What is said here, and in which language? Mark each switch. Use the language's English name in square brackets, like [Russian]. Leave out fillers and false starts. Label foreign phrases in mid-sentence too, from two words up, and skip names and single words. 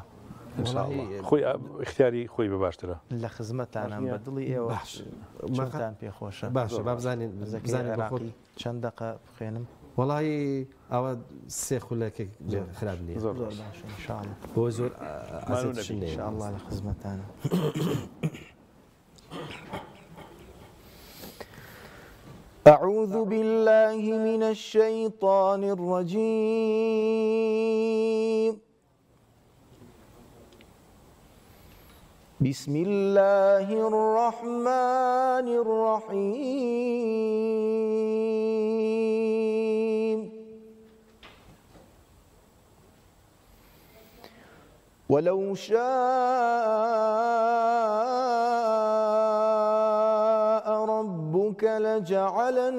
[Central Kurdish] خۆی اختیاری خۆی بە باشترە لە خزمەتانم بە دڵی ئێوە مەتان پێخۆشە باشە با بزانین عێراقی چەند دقە بخوێنم وەڵی ئەوە سێ خولەکێک خراپ نیە زۆر باشە ئینشاءالله بۆ زۆر ئازیزشنێ ئینشاءالله لە خزمەتانە. [Arabic] أعوذ بالله من الشيطان الرجيم بسم الله الرحمن الرحيم ولو شاء ربك لجعل